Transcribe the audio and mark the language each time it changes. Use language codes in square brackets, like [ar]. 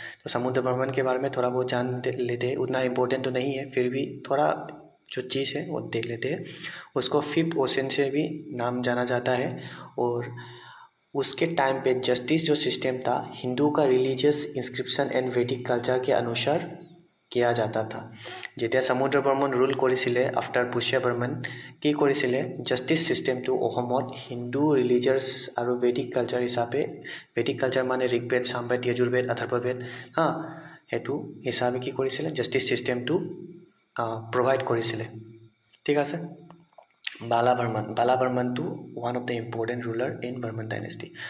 [hi] तो समुद्र बर्मन के बारे में थोड़ा बहुत जान लेते हैं, उतना इम्पोर्टेंट तो नहीं है, फिर भी थोड़ा जो चीज़ है वो देख लेते हैं। उसको फिफ्थ ओशन से भी नाम जाना जाता है। और उसके टाइम पे जस्टिस जो सिस्टम था हिंदू का [en] religious inscription and Vedic culture [hi] के अनुसार किया जाता था। [as] যেতিয়া সমুদ্ৰ বৰ্মন ৰুল কৰিছিলে আফটাৰ পুষ্য বৰ্মন, কি কৰিছিলে, জাষ্টিছ ছিষ্টেমটো অসমত হিন্দু ৰিলিজিয়াছ আৰু ভেদিক কালচাৰ হিচাপে, ভেদিক কালচাৰ মানে ঋগ্বেদ, সামবেদ, যজুৰ্বেদ, অথৰ্ববেদ, সেইটো হিচাপে কি কৰিছিলে, জাষ্টিছ ছিষ্টেমটো প্ৰভাইড কৰিছিলে, ঠিক আছে। [en] Bala Barman two one of the important ruler in Barman dynasty.